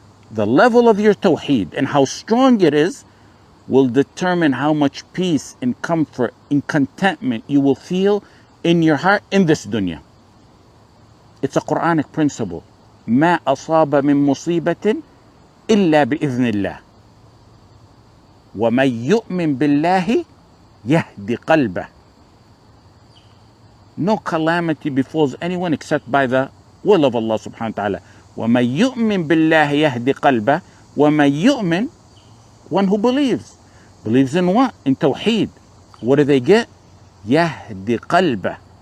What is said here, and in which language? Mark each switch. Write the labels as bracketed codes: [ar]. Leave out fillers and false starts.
[en] The level of your Tawheed and how strong it is will determine how much peace and comfort and contentment you will feel in your heart in this dunya. It's a Quranic principle. [ar] ما أصاب من مصيبة إلا بإذن الله ومن يؤمن بالله يهدي قلبه. [en] No calamity befalls anyone except by the will of Allah subhanahu wa ta'ala. [ar] وَمَن يُؤْمِن بِاللَّهِ يَهْدِ قَلْبَهِ. وَمَن يُؤْمِن, [en] one who believes. Believes in what? In Tawheed. What do they get? [ar] يَهْدِ قَلْبَهِ.